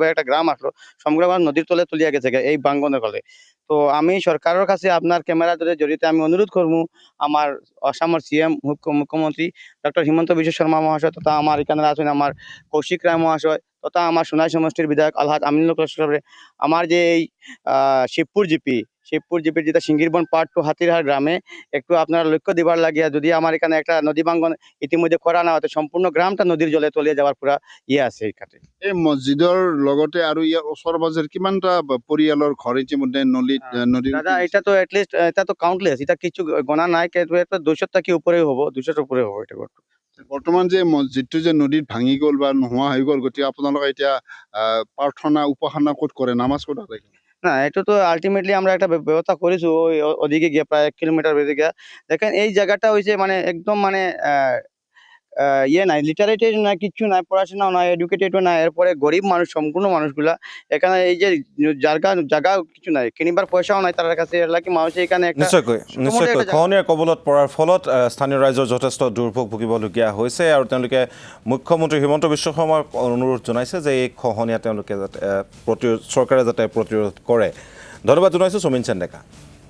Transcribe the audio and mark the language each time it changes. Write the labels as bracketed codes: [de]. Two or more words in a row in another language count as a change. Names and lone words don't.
[bn] একটা গ্রাম আসলো সমগ্র নদীর তলে তলিয়া গেছে এই বাঙ্গনের ফলে তো আমি সরকারের কাছে আপনার ক্যামেরা জড়িয়ে আমি অনুরোধ করবো আমার অসমের সিএম মুখ্যমন্ত্রী ডক্টর হিমন্ত বিশ্ব শর্মা মহাশয় তথা আমার এখানে আছেন আমার কৌশিক রায় মহাশয় তথা আমার সোনাই সমষ্টির বিধায়ক আলহাজ আমিনুল সাহেব আমার যে এই শিবপুর জিপির যেটা সিঙ্গিরবন পার্ট টু হাতিরহাট গ্রামে একটু আপনারা লক্ষ্য দিবার লাগিয়া যদি আমার এখানে একটা নদী বাঙ্গন ইতিমধ্যে করা না হতে সম্পূর্ণ গ্রামটা নদীর জলে তলিয়ে যাওয়ার পুরা আছে এইখানে [as] এই মছজিদৰ লগতে আৰু ইয়াৰ ওচৰ পাজৰ কিমানটা পৰিয়ালৰ ঘৰ ইতিমধ্যে নদীৰ [bn] দাদা এটা তো এটলিস্ট এটা তো কাউন্টলেস এটা কিছু গণা নাই কিন্তু এটা 200 টাকি উপরে হবো 200 উপরে হবো এটা [as] বৰ্তমান যে মছজিদটো যে নদীত ভাঙি গ'ল বা নোহোৱা হৈ গ'ল গতিকে আপোনালোকে এতিয়া প্ৰাৰ্থনা উপাসনা ক'ত কৰে নামাজ ক'ত আদায় কৰে [bn] না এটা তো আলটিমেটলি আমরা একটা ব্যবস্থা করেছি ওই ওদিকে গিয়ে প্রায় 1 কিলোমিটার বেঁধে গিয়া দেখেন এই জায়গাটা হয়েছে মানে একদম মানে ইয়ে নাই লিটারেটেড না কিছু নাই পড়াশোনাও নাই এডুকেটেডও নাই এরপরে গরিব মানুষ সম্পূর্ণ মানুষগুলা এখানে এই যে জায়গা কিছু নাই কিনিবার পয়সাও নাই তার কাছে এলাকি মানুষ এখানে [as] নিশ্চয়কৈ খহনীয়াৰ কবলত পৰাৰ ফলত স্থানীয় ৰাইজৰ যথেষ্ট দুৰ্ভোগ ভুগিবলগীয়া হৈছে আৰু তেওঁলোকে মুখ্যমন্ত্ৰী হিমন্ত বিশ্ব শৰ্মাক অনুৰোধ জনাইছে যে এই খহনীয়া তেওঁলোকে যাতে চৰকাৰে যাতে প্ৰতিৰোধ কৰে ধন্যবাদ জনাইছোঁ সমীন ডেকা